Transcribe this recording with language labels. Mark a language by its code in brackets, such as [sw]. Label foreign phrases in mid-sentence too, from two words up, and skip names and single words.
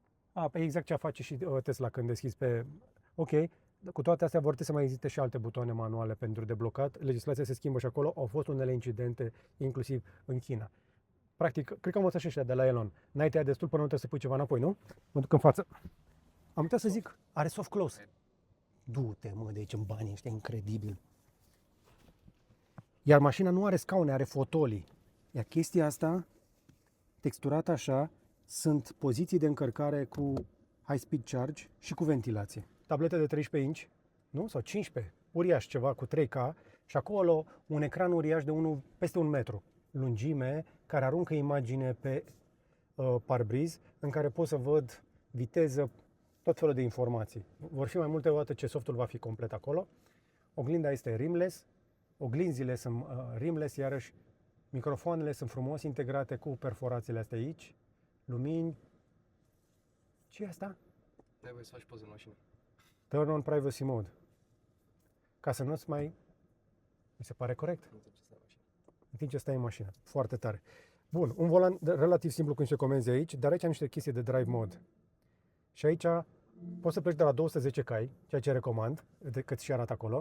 [ro] Pe exact ce face și Tesla când deschizi pe... Ok, cu toate astea vor trebui să mai existe și alte butoane manuale pentru deblocat. Legislația se schimbă și acolo. Au fost unele incidente, inclusiv în China. Practic, cred că am învățat și ăștia de la Elon. N-ai tăiat destul până nu trebuie să pui ceva înapoi, nu? Mă duc în față. Am uitat să zic, [en] are soft close. [ro] Du-te, mă, de aici în banii ăștia, incredibil. Iar mașina nu are scaune, are fotolii. Iar chestia asta, texturată așa, sunt poziții de încărcare cu [en] high speed charge [ro] și cu ventilație. Tablete de 13 inch, nu? Sau 15, uriaș ceva cu 3K și acolo un ecran uriaș de peste 1 metru lungime care aruncă imagine pe parbriz în care pot să văd viteză, tot felul de informații. Vor fi mai multe odată ce softul va fi complet acolo. Oglinda este rimless, oglinzile sunt rimless, iarăși microfoanele sunt frumos integrate cu perforațiile astea aici, lumini. Ce e asta? N-ai voie să faci poză în mașină. [en] Turn on privacy mode. [ro] Ca să nu-ți mai... Mi se pare corect. Nu trebuie să stai în mașină. În timp ce stai în mașină. Foarte tare. Bun, un volan relativ simplu cum se comenzi aici, dar aici am niște chestii de [en] drive mode. [ro] Și aici poți să pleci de la 210 cai, ceea ce recomand, cât și arată acolo.